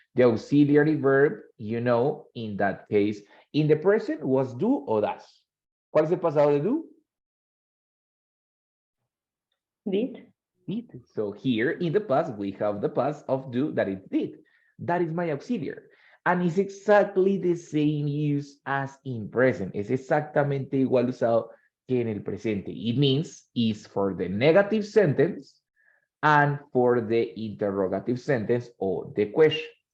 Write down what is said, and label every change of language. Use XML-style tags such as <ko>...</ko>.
<en>The auxiliary verb, you know, in that case, in the present was do or does.</en> <es>¿Cuál es el pasado de do?</es> <en>Did. Did. So here in the past, we have the past of do that it did. That is my auxiliary. And it's exactly the same use as in present.</en> <es>Es exactamente igual usado que en el presente.</es> <en>It means is for the negative sentence and for the interrogative sentence or the question.</en>